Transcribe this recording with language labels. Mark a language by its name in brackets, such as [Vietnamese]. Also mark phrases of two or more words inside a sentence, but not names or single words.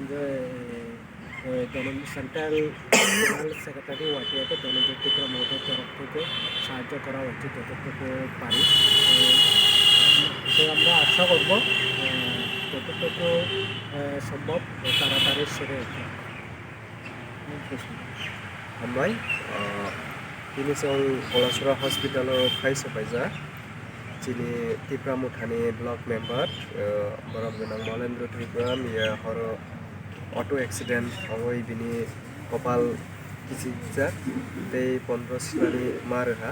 [English] central secretary [Bangla] ওয়াটিয়াকে ধনঞ্জয় ত্রিপুরা মোদের তরফ থেকে সাহায্য করা হচ্ছে যতটুকু পারি তো আমরা আশা করব যতটুকু সম্ভব তাড়াতাড়ি সেরে ওঠে [Bodo] हामबाय दिनै जों कलासरा हस्पिटालाव फाय सफायजा दिनै त्रिपुरा मुथानि ब्लक मेम्बार बरम गोनां मलेन्द्र त्रिपुरा मिया हर [English] auto accident [Bodo] हवै बिनि कपाल किसिजा दै 15 सिलानि मारहा